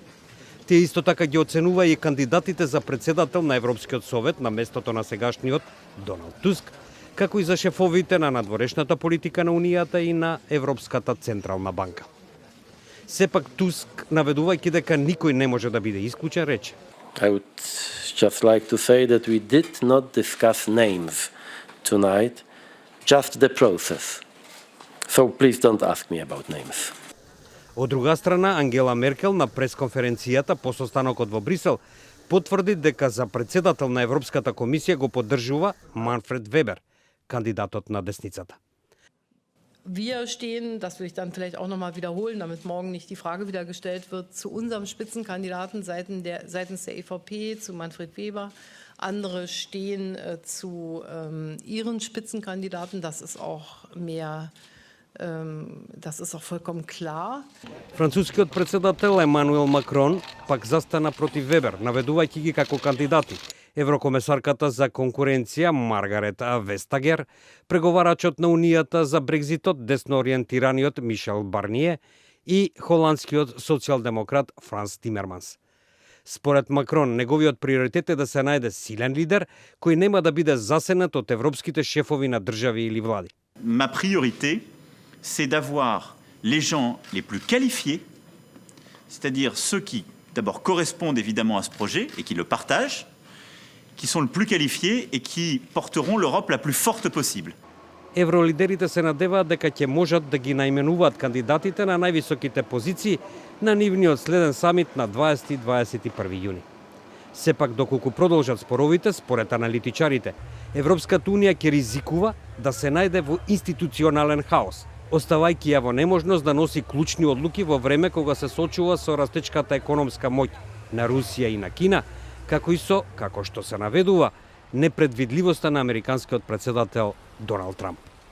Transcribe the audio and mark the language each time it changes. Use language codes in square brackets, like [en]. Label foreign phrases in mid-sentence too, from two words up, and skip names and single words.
[mk] Тие исто така ги оценува и кандидатите за председател на Европскиот совет на местото на сегашниот Доналд Туск, како и за шефовите на надворешната политика на Унијата и на Европската централна банка. Сепак Туск, наведувајќи дека никој не може да биде исклучен, рече: [en] I would just like to say that we did not discuss names tonight, just the process. So please don't ask me about names. [mk] Од друга страна, Ангела Меркел на пресконференцијата по состанокот во Брисел потврди дека за председател на Европската комисија го поддржува Манфред Вебер, кандидатот на десницата. [de] Wir stehen, das will ich dann vielleicht auch noch mal wiederholen, damit morgen nicht die Frage wieder gestellt wird, zu unserem Spitzenkandidaten seitens der EVP, zu Manfred Weber. Andere stehen zu ihren Spitzenkandidaten. Das ist auch vollkommen klar. [mk] Францускиот председател Емануел Макрон пак застана против Вебер, наведувајќи ги како кандидати еврокомесарката за конкуренција Маргарета Вестагер, преговарачот на Унијата за Брекзитот десноориентираниот Мишел Барние и холандскиот социјалдемократ Франс Тимерманс. Според Макрон, неговиот приоритет е да се најде силен лидер кој нема да биде засенат од европските шефови на држави или влади. [fr] Ma priorité, c'est d'avoir les gens les plus qualifiés, c'est-à-dire ceux qui, d'abord, correspondent évidemment à ce projet et qui le partagent, qui sont le plus qualifiés et qui porteront l'Europe la plus forte possible. [mk] Евролидерите се надеваат дека ќе можат да ги наименуваат кандидатите на највисоките позиции на нивниот следен самит на 20 и 21 јуни. Сепак, доколку продолжат споровите, според аналитичарите, Европската Унија ќе ризикува да се најде во институционален хаос, оставајќи ја во неможност да носи клучни одлуки во време кога се сочува со растечката економска моќ на Русија и на Кина, како и со, како што се наведува, непредвидливоста на американскиот председател Доналд Трамп.